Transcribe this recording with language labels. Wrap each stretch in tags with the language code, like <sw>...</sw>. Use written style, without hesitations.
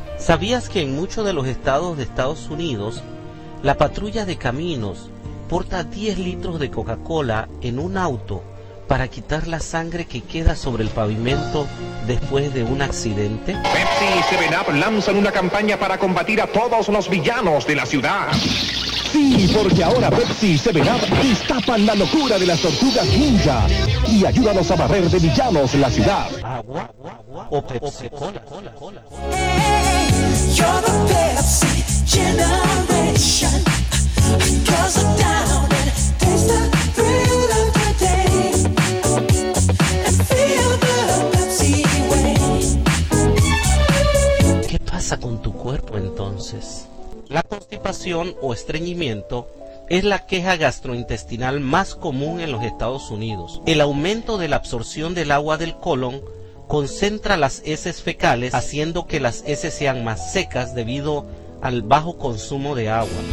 <es>¿Sabías que en muchos de los estados de Estados Unidos, la patrulla de caminos porta 10 litros de Coca-Cola en un auto para quitar la sangre que queda sobre el pavimento después de un accidente? Pepsi y 7-Up lanzan una campaña para combatir a todos los villanos de la ciudad. Sí, porque ahora Pepsi y 7-Up destapan la locura de las tortugas ninja y ayúdanos a barrer de villanos la ciudad. Agua o Pepsi Cola.</es> <en>Hey, you're the Pepsi generation. Cause I'm down and taste the thrill of the day and feel the Pepsi way.</en> <es>¿Qué pasa con tu cuerpo entonces? La constipación o estreñimiento es la queja gastrointestinal más común en los Estados Unidos. El aumento de la absorción del agua del colon concentra las heces fecales, haciendo que las heces sean más secas debido al bajo consumo de agua.</es>